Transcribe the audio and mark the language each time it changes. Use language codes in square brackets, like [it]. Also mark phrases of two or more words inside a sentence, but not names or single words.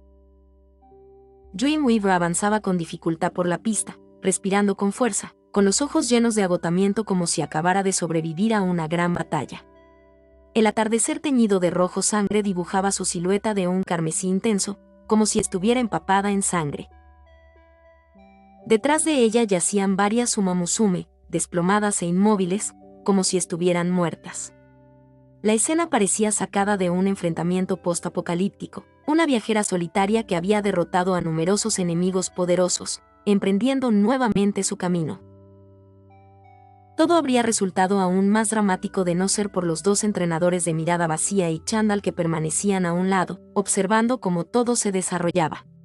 [es] Dreamweaver avanzaba con dificultad por la pista, respirando con fuerza, con los ojos llenos de agotamiento como si acabara de sobrevivir a una gran batalla. El atardecer teñido de rojo sangre dibujaba su silueta de un carmesí intenso, como si estuviera empapada en sangre. Detrás de ella yacían varias Uma Musume, desplomadas e inmóviles, como si estuvieran muertas. La escena parecía sacada de un enfrentamiento post-apocalíptico, una viajera solitaria que había derrotado a numerosos enemigos poderosos, emprendiendo nuevamente su camino. Todo habría resultado aún más dramático de no ser por los dos entrenadores de mirada vacía y chándal que permanecían a un lado, observando cómo todo se desarrollaba.